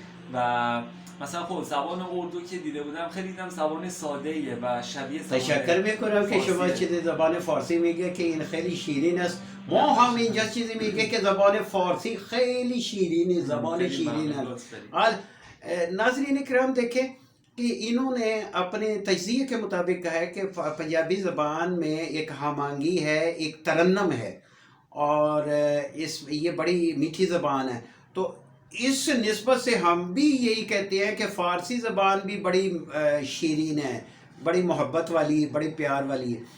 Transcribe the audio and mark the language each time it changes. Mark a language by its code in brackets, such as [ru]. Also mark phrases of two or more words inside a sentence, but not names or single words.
[fa] و مثلا خب زبان اردو که دیده بودم خیلی دیدم زبان ساده ایه و شبیه زبان تشکر میکنم که شما چیز زبان فارسی میگه که این خیلی شیرین است. ما هم اینجا چیزی میگه که زبان فارسی خیلی شیرینی، زبان شیرین است. [ur] حال ناظرین اکرام دیکھیں کہ انہوں نے اپنے تجزیے کے مطابق کہا ہے کہ پنجابی زبان میں ایک ہم آہنگی ہے، ایک ترنم ہے، اور یہ بڑی میٹھی زبان ہے. تو اس نسبت سے ہم بھی یہی کہتے ہیں کہ فارسی زبان بھی بڑی شیریں ہے، بڑی محبت والی، بڑی پیار والی ہے.